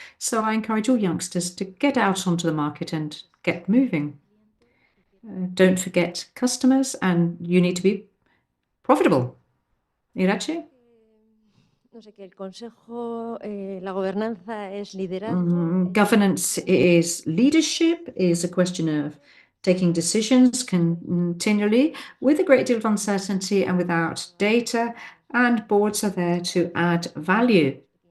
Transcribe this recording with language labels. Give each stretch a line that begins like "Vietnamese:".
English: So I encourage all youngsters to get out onto the market and get moving. Don't forget customers, and you need to be profitable. Irache?
Spanish: No sé, que el consejo, la gobernanza es liderazgo.
English: Governance is leadership, is a question of taking decisions continually with a great deal of uncertainty and without data, and boards are there to add value.